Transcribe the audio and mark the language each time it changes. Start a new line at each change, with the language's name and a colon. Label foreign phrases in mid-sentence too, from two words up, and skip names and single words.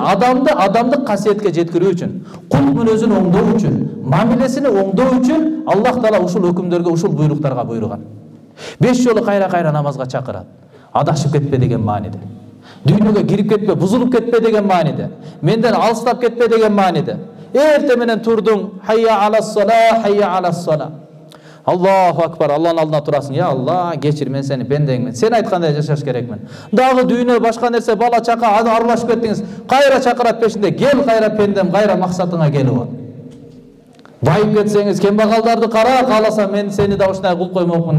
Kyrgyz: Адамдык касиетке жеткирүү үчүн, кул мүнөзүн оңдоо үчүн, мамилесини оңдоо үчүн Аллах Таала ушул өкүмдөргө, ушул буйруктарга буйруган. 5 жолу кайра намазга чакырат. Адашып кетпе деген мааниде. Дүйнөгө кирип кетпе, бузулуп кетпе деген мааниде. Менден алыстап кетпе деген мааниде. Эрте менен турдуң,
Arabic: حي على الصلاة، حي على الصلاة. الله أكبر,
Kyrgyz: Алланын алдына турасың. Я Алла, кечир, мен сени пендеңмин. Сен айткандай жашаш керекмин. Дагы дүйнө, башка нерсе, бала чака аралашып кеттиңиз. Кайра чакырат пешинде, кел кайра пендем, кайра максатыңа келип ал. Байып кетсеңиз, кембагалдарды кара, кааласа мен сени да ушундай кылып коймокмун.